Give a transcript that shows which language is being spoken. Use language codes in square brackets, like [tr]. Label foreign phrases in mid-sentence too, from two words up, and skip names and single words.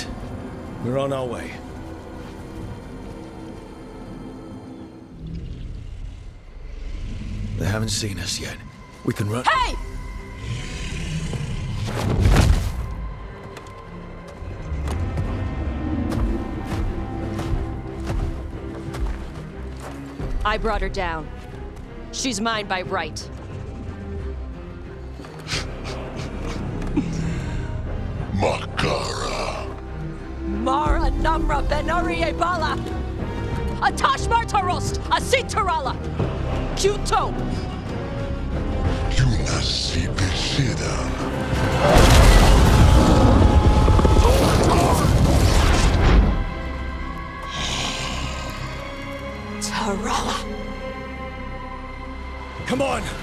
[en] We're on our way. They haven't seen us yet. We can run. Hey! I brought her down. She's mine by right. Makara. Mara Namra Benarie Bala. Atash Martarost, Asitarala. Kuto. Tarala. Come on!